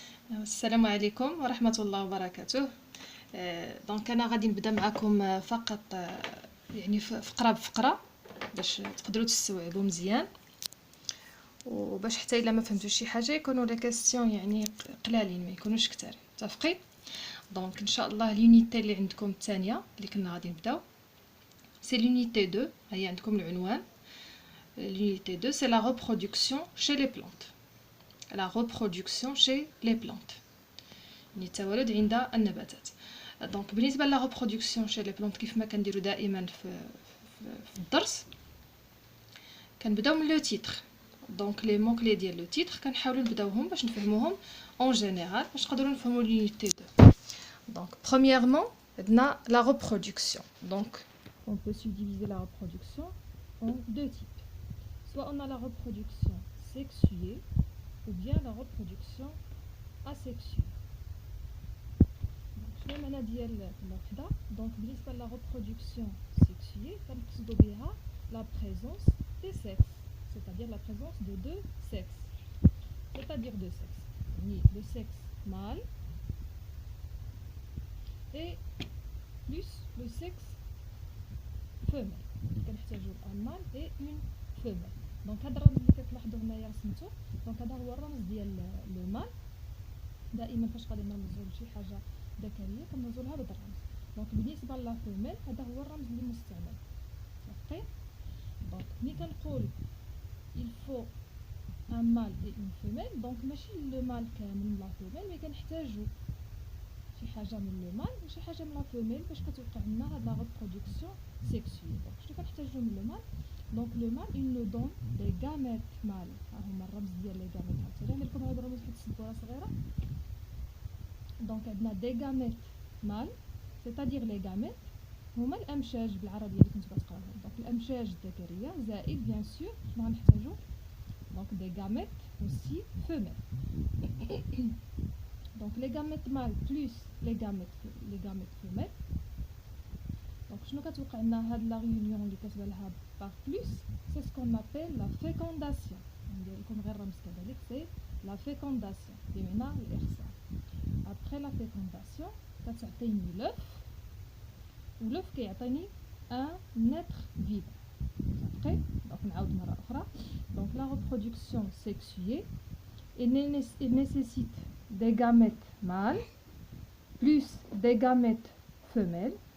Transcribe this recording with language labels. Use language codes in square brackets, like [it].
[ar] السلام عليكم ورحمة الله وبركاته. دونك انا غادي نبدا معكم فقط يعني فقره بفقره باش تقدروا تستوعبوا مزيان، وباش حتى الا ما فهمتوش شي حاجه يكونوا لي كاستيون يعني قلالين ما يكونوش كثار. متفقين؟ دونك ان شاء الله اليونيتي اللي عندكم الثانيه اللي كنا غادي نبداو سي لونيتي 2. هي عندكم العنوان. [fr] l'unité 2 c'est la reproduction chez les plantes. La reproduction chez les plantes. [ar] يعني التوالد عند النباتات. دونك بالنسبه لا [fr] reproduction chez les plantes [ar] كيف ما كنديروا دائما في الدرس كنبداو من لو تيتر. دونك لي مون كلي ديال لو تيتر كنحاولوا نبداوهم باش نفهموهم اون جينيرال باش نقدروا نفهموا l'unité 2. [fr] دونك premièrement [ar] عندنا [fr] la reproduction. Donc on peut subdiviser la reproduction en deux types. Soit on a la reproduction sexuée ou bien la reproduction asexuée. [ar] شنو المعنى ديال الوحده؟ دونك بالنسبه لا [fr] reproduction sexuée [ar] كنقصدوا بها [fr] la présence des sexes, c'est-à-dire la présence de deux sexes. C'est-à-dire deux sexes. يعني le sexe mâle et plus le sexe femelle. [ar] كنحتاجوا [fr] un mâle et une femelle. [ar] دونك هذا الرمز اللي كتلاحظوا هنايا رسمته، دونك هذا هو الرمز ديال لو مال. دائما فاش غادي نرمزوا لشي حاجه ذكريه كنرمزوا لها بهذا الرمز. دونك بالنسبه لا فيميل هذا هو الرمز اللي مستعمل. اوكي؟ دونك ملي كنقول [fr] il faut un mâle et une femelle، [ar] دونك ماشي لو مال كامل من لا فيميل، مي كنحتاجوا شي حاجه من لو مال وشي حاجه من لا فيميل باش كتوقع لنا هاد لا [fr] reproduction sexuelle. [ar] دونك شنو كنحتاجوا من لو مال؟ [fr] Donc le mâle il nous donne des gamètes mâles. [ar] هما الرمز ديال لي gamètes. هانتوما لكم هاد الرمز حيت السبوره صغيره. دونك عندنا [fr] des gamètes mâles، c'est-à-dire les gamètes [ar] هما الامشاج بالعربيه اللي كنتو كتقراوها. دونك الامشاج الذكريه زائد بيان سور شنو غنحتاجو؟ دونك [fr] des gamètes aussi femelles. Donc les gamètes mâles plus les gamètes femelles. Donc [ar] شنو كتوقع لنا هاد لا ريونيون اللي كتبان لها [fr] par plus؟ c'est ce qu'on appelle la fécondation. [ar] ندير لكم غير رمز كذلك، [fr] c'est la fécondation [ar] بمعنى الإخصاب. [fr] après la fécondation [ar] كتعطيني [fr] l'œuf، والœuf [ar] كيعطيني [fr] un être vivant. [ar] اوكي؟ دونك نعاود مرة أخرى. [fr] donc la reproduction sexuée il nécessite des gamètes mâles plus des gamètes femelles.